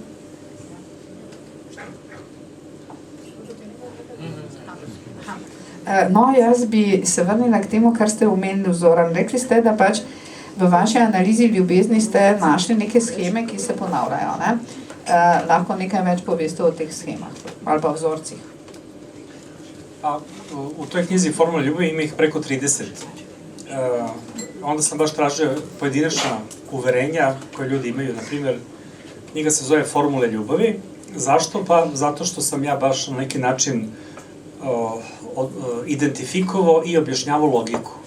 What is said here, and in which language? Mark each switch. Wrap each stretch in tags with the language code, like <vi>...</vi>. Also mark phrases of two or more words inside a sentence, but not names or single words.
<sl>No, jaz bi se vrnila k temu, kar ste omenili, Zoran. Rekli ste, da pač v vaši analizi ljubezni ste našli neke sheme, ki se ponavljajo, ne? Lahko nekaj več poveste o teh schemah ali pa vzorcih.</sl> <sr>U toj knjizi Formula ljubavi ima ih preko 30. Onda sam baš tražio pojedinačna uverenja koje ljudi imaju. Naprimjer, knjiga se zove Formule ljubavi. Zašto? Pa zato što sam ja baš na neki način identifikovao i objašnjavao logiku.</sr>